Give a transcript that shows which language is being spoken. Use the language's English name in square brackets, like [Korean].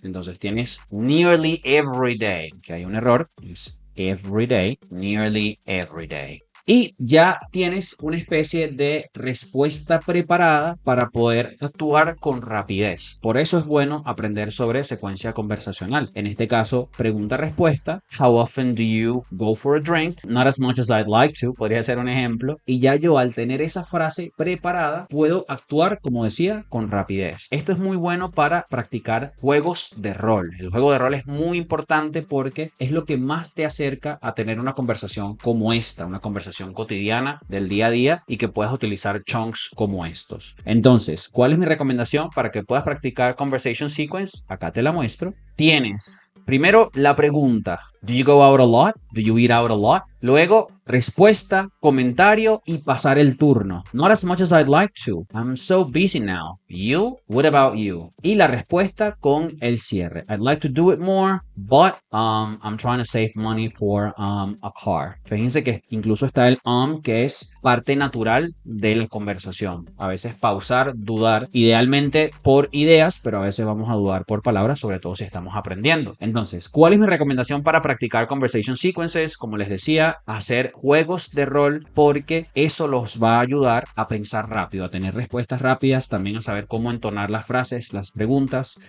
[Spanish] Entonces tienes [English] nearly every day, [Spanish] que hay un error, es [English] every day, nearly every day. [Spanish] Y ya tienes una especie de respuesta preparada para poder actuar con rapidez. Por eso es bueno aprender sobre secuencia conversacional. En este caso, pregunta-respuesta. [English] How often do you go for a drink? Not as much as I'd like to. [Spanish] Podría ser un ejemplo. Y ya yo, al tener esa frase preparada, puedo actuar, como decía, con rapidez. Esto es muy bueno para practicar juegos de rol. El juego de rol es muy importante porque es lo que más te acerca a tener una conversación como esta, una conversación cotidiana del día a día, y que puedas utilizar chunks como estos. Entonces, ¿cuál es mi recomendación para que puedas practicar conversation sequence? Acá te la muestro. Tienes primero la pregunta. [English] Do you go out a lot? Do you eat out a lot? [Spanish] Luego, respuesta, comentario y pasar el turno. [English] Not as much as I'd like to. I'm so busy now. You? What about you? [Spanish] Y la respuesta con el cierre. [English] I'd like to do it more, but I'm trying to save money for a car. [Spanish] Fíjense que incluso está el que es parte natural de la conversación. A veces pausar, dudar, idealmente por ideas, pero a veces vamos a dudar por palabras, sobre todo si estamos aprendiendo. Entonces, ¿cuál es mi recomendación para practicar conversation sequences? Como les decía, hacer juegos de rol, porque eso los va a ayudar a pensar rápido, a tener respuestas rápidas, también a saber cómo entonar las frases, las preguntas.